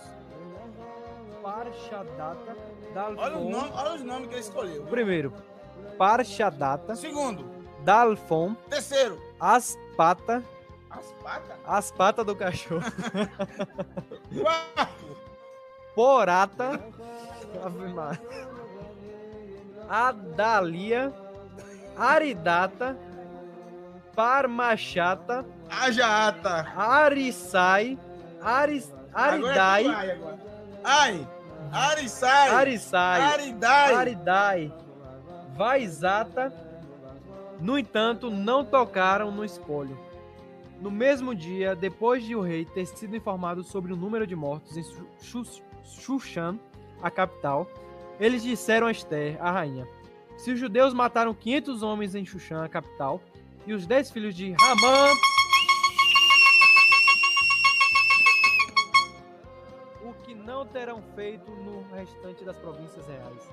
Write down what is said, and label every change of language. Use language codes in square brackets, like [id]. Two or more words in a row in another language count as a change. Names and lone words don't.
[pt] Parshadata, Dalfon. Olha os nomes que ele escolheu. Primeiro, Parshadata, Segundo, Dalfon, terceiro, Aspata, as patas. as do cachorro, Quarto, Porata, Ave Maria, Adalia, Aridata, Parmachata, Ajaata. Arisai, Aridai, Arisai. Arisai, Aridai. Aridai, Vaizata. No entanto, não tocaram no espólio. No mesmo dia, depois de o rei ter sido informado sobre o número de mortos em Shushan, a capital, eles disseram a Esther, a rainha: se os judeus mataram 500 homens em Shushan, a capital, e os 10 filhos de Ramã, o que não terão feito no restante das províncias reais?